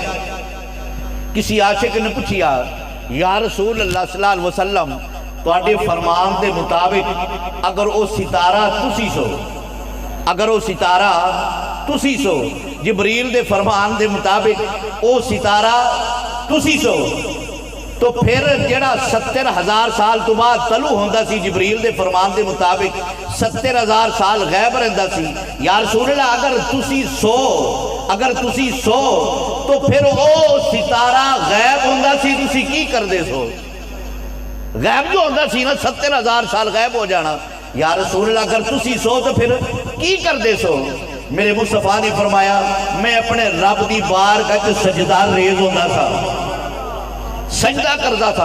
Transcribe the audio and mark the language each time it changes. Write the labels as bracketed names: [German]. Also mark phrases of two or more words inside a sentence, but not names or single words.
[Punjabi] کسی عاشق نے پوچھیا، [Arabic] یا رسول اللہ صلی اللہ علیہ وسلم [Punjabi] تواڈے فرمان دے مطابق اگر او ستارہ تسی سو، اگر او ستارہ تسی سو، جبریل دے فرمان دے مطابق او ستارہ تسی سو، تو پھر جڑا 70,000 سال تو بعد طلوع ہوندا سی جبریل دے فرمان دے مطابق 70,000 سال غیب رہندا سی. [Arabic] یا رسول اللہ [Punjabi] اگر تسی سو تو پھر او ستارہ غیب ہوندا سی تسی کی کر دے سو؟ غیب جو ہوندا سی نا 70,000 سال غیب ہو جانا. [Arabic] یا رسول اللہ [Punjabi] اگر تسی سو تو پھر کی کر دے سو؟ میرے مصطفیٰ نے فرمایا میں اپنے رب دی بارگاہ وچ سجدہ ریز ہوندا تھا، سجدہ [Urdu] کرتا تھا.